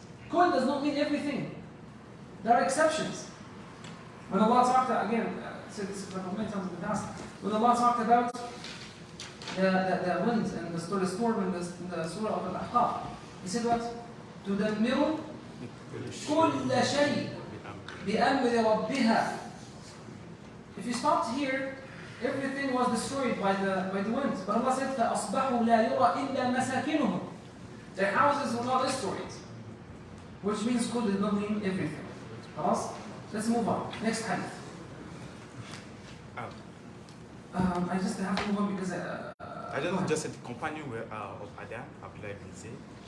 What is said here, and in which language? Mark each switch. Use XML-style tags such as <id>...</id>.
<en>Kull does not mean everything. There are exceptions. When Allah talked, again, I said this many times in the past, when Allah talked about the winds and the storm in the surah of Al-Ahqaf, He said what?</en> <ar>تدمر كل شيء بأمر ربها.</ar> <en>If you stopped here, everything was destroyed by the wind. But Allah said,</en> <ar>فَأَصْبَحُوا لَا يُرَى إِلَّا مَسَاكِنُهُم.</ar> <en>Their houses were not destroyed. Which means good did not mean everything. خلاص? Let's move on. Next hadith. I just have to move on because I don't know, just a companion of Adam, Abdullah ibn Zayd.</en>